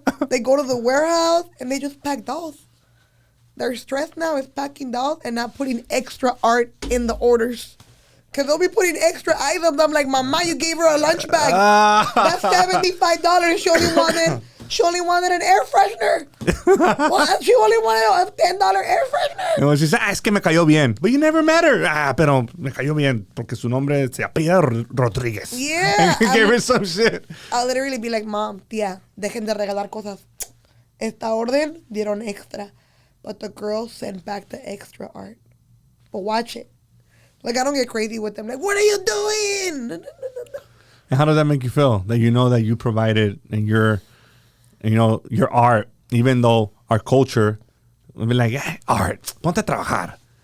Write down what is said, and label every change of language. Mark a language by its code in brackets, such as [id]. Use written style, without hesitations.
[en] They go to the warehouse and they just pack dolls. Their stress now is packing dolls and not putting extra art in the orders. Because they'll be putting extra items. I'm like, Mama, you gave her a lunch bag. That's $75. She only wanted an air freshener. What? She only wanted a $10 air freshener. And she said, [es] es que me cayó bien. [en] But you never met her. [es] Pero me cayó bien porque su nombre se apellida Rodríguez. [en] Yeah. And gave her some shit. I'll literally be like, Mom, [es] tía, dejen de regalar cosas. Esta orden dieron extra. [en] But the girls sent back the extra art. But watch it. Like, I don't get crazy with them. Like, what are you doing? And how does that make you feel? That you know that you provided and your art, even though our culture will be like, hey, art, [es] ponte a trabajar.